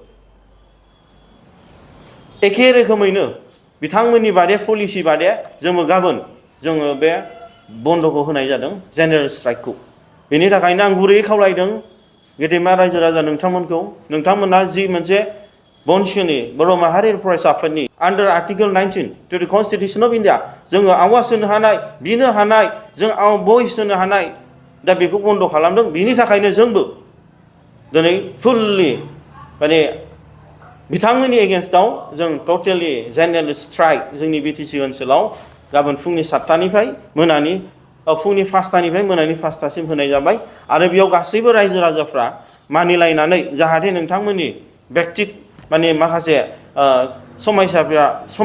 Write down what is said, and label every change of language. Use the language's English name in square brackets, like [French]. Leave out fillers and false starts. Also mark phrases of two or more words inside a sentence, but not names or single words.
[Bodo] एखे रोखोमैनो बिथांमोननि बादे पलिसि बादे जोंबो गाबोन जोङो बे बन्द'खौ होनाय जादों [English] general strike [Bodo] बेनि थाखायनो आं गुरैयै खावलायदों गेदेमा रायजो राजा नोंथांमोनखौ नोंथांमोना जि मोनसे बनसुनि बर' माहारियारि फरायसा आफादनि [English] under Article 19 to the Constitution of [Bodo] India जोङो आवाज होनो हानाय बिनो हानाय जों भइस होनो हानाय दा बेखौ बन्द खालामदों बिनि थाखायनो जोंबो दिनै फुल्लि माने बिथांमोननि एगेन्स्टआव जों [English] total general strike [Bodo] जोंनि बिटिसि ओनसोलाव गाबोन फुंनि 7टानिफ्राय मोनानि फुंनि 5टानिफ्राय मोनानि 5टासिम होनाय जाबाय आरो बेयाव गासैबो रायजो राजाफ्रा मानिलायनानै जाहाथे नोंथांमोननि व्यक्तिक माने माखासे समायसाफ्रा